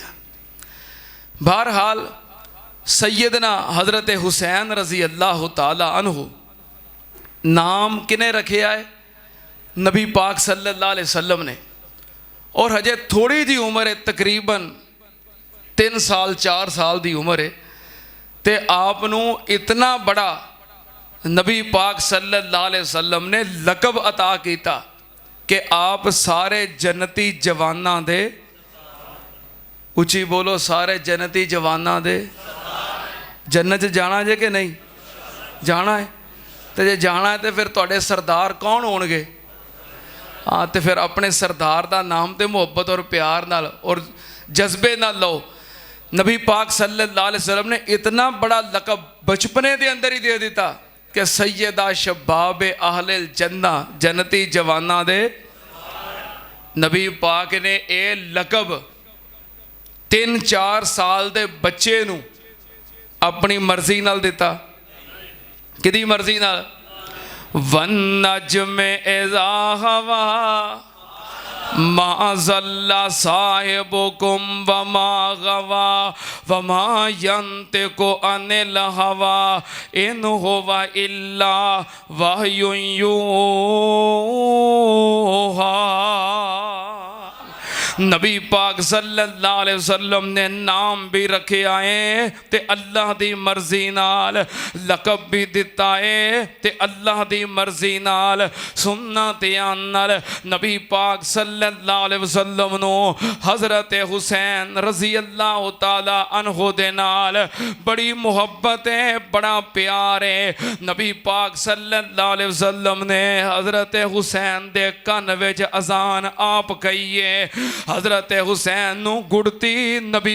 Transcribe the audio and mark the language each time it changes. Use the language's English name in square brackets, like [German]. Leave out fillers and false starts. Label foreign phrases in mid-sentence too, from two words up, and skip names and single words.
[Punjabi] بہرحال سیدنا حضرت حسین [Arabic] رضي الله تعالى عنه [Punjabi] نام کنے رکھے ہے? نبی پاک [Arabic] صلى الله عليه وسلم [Punjabi] ने। اور ہجے تھوڑی جی عمر ہے، تقریباً 3 سال 4 سال کی عمر ہے، تو آپنوں اتنا بڑا نبی پاک [Arabic] صلى الله عليه وسلم [Punjabi] نے لقب عطا کیا کہ آپ سارے جنتی جواناں دے، اچی بولو، سارے جنتی جواناں دے جنت جانا جے کہ نہیں جانا ہے? تو جے جانا ہے تو پھر تہاڈے سردار کون ہونگے? [Urdu] ہاں، تو پھر اپنے سردار کا نام تو محبت اور پیار نال اور جذبے نال لو. نبی پاک [Arabic] صلى الله عليه وسلم [Urdu] نے اتنا بڑا لقب بچپنے کے اندر ہی دے دتا کہ [Arabic] سيدا شباب أهل الجنة, [Punjabi] جنتی جواناں دے. نبی پاک نے یہ لقب 3-4 سال کے بچے نوں اپنی مرضی نال دتا. کدی مرضی نال? [Arabic] والنجم إذا هوى ما ضل صاحبكم وما غوى وما ينطق عن الهوى إن هو إلا وحي يوحى. [Punjabi] نبی پاک [Arabic] صلى الله عليه وسلم [Punjabi] نے نام بھی رکھے آئے تے اللہ دی مرضی نال، لقب بھی دتا ہے تے اللہ دی مرضی نال. سننا دھیان نال، نبی پاک [Arabic] صلى الله عليه وسلم [Punjabi] نوں حضرت حسین [Arabic] رضي الله تعالى عنه [Punjabi] دے نال بڑی محبت ہے، بڑا پیار ہے. نبی پاک [Arabic] صلى الله عليه وسلم [Punjabi] نے حضرت حسین دے کن وچ اذان آپ کہی ہے. حضرت حسین نوں گڑتی نبی